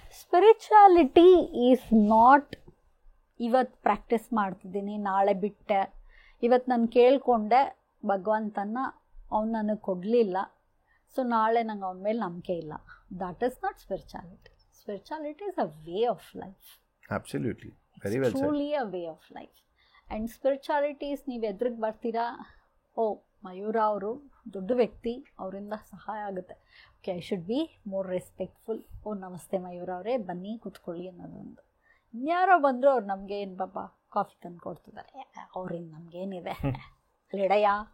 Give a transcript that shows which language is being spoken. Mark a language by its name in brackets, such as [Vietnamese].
[English] spirituality is not [Kannada] ಇವತ್ತು practice ಮಾಡ್ತಿದ್ದೀನಿ ನಾಳೆ ಬಿಟ್ಟೆ, ಇವತ್ತು ನಾನು ಕೇಳಿಕೊಂಡೆ ಭಗವಂತನ ಅವ್ನು ನನಗೆ ಕೊಡಲಿಲ್ಲ ಸೊ ನಾಳೆ ನಂಗೆ ಅವನ ಮೇಲೆ ನಂಬಿಕೆ ಇಲ್ಲ. [English] That is not spirituality. Spirituality is a way of life. Absolutely. Very well said. Truly a way of life. And spirituality is [Kannada] ನೀವು ಎದುರಿಗೆ ಬರ್ತೀರಾ, ಓ ಮಯೂರ ಅವರು ದೊಡ್ಡ ವ್ಯಕ್ತಿ, ಅವರಿಂದ ಸಹಾಯ ಆಗುತ್ತೆ, [English] Okay I should be more respectful. [Kannada] ಓ ನಮಸ್ತೆ ಮಯೂರ ಅವರೇ ಬನ್ನಿ ಕೂತ್ಕೊಳ್ಳಿ ಅನ್ನೋದೊಂದು. ಇನ್ಯಾರೋ ಬಂದರೂ ಅವ್ರು ನಮಗೆ ಏನು ಪಾಪ ಕಾಫಿ ತಂದು ಕೊಡ್ತಿದ್ದಾರೆ, ಅವ್ರಿಂದ ನಮಗೇನಿದೆ ಲೆಡೆಯ.